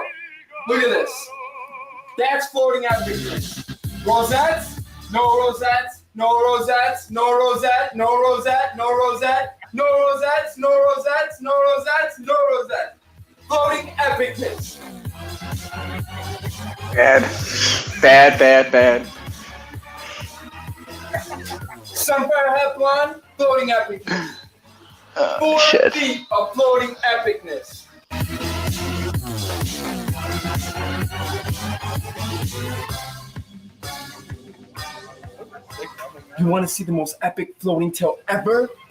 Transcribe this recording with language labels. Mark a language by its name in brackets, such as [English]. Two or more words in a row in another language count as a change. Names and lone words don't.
[English] Look at this. That's floating epicness. Rosettes? No rosettes. No rosettes. No rosette. No rosette. No rosette. No rosettes. No rosettes. No rosettes. No rosette. Floating epicness. Bad. Bad, bad, bad. Sunfire Hepalon, floating epicness. 4 shit. feet of floating epicness. You want to see the most epic floating tail ever?